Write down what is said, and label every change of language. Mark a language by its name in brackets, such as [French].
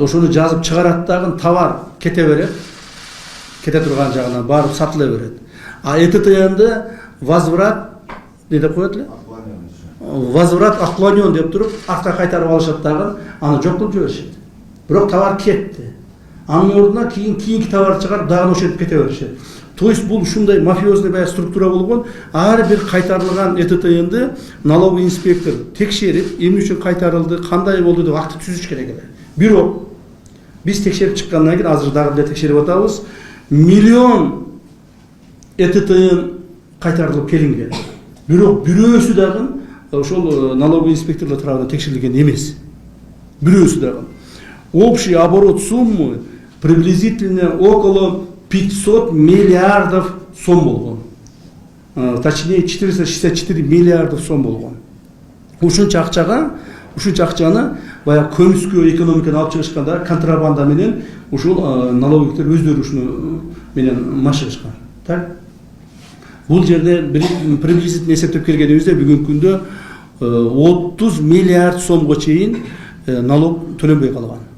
[Kyrgyz] Ошону жазып чыгарат дагы товар кете берет. Кете турган жагынан барып сатыла берет. А ЭТТНди возврат не деп коет эле? Возврат отклонен деп туруп, артка кайтарып алышат дагы, аны жок кылып жиберишет. Бирок товар кетти. Анын ордуна кийинки товар чыгарып дагы ошентип кете беришет. [Russian] То есть [Kyrgyz] бул ушундай мафиозный баягы структура болгон. Ар бир кайтарылган ЭТТНди налоговый инспектор текшерип, эмне үчүн кайтарылды, кандай болду деп акты түзүш керек эле. Бирок биз текшерип чыккандан кийин азыр дагы эле текшерип атабыз. Миллион ЭТТН кайтарылып келинген. Бирок бирөөсү дагы ошол налоговый инспекторлор тарабынан текшерилген эмес. Бирөөсү дагы. [Russian] Общий оборот суммы приблизительно около 500 миллиардов сом болгон. Точнее 464 миллиардов сом болгон. [Kyrgyz] Ушунча акчаны баягы көмүскө экономиканы алып чыгышканда контрабанда менен ушул налоговиктер өздөрү ушуну менен машыгышкан. Так? Бул жерде [Russian] приблизительно [Kyrgyz] эсептеп келгенибизде бүгүнкү күндө 30 миллиард сомго чейин налог төлөнбөй калган.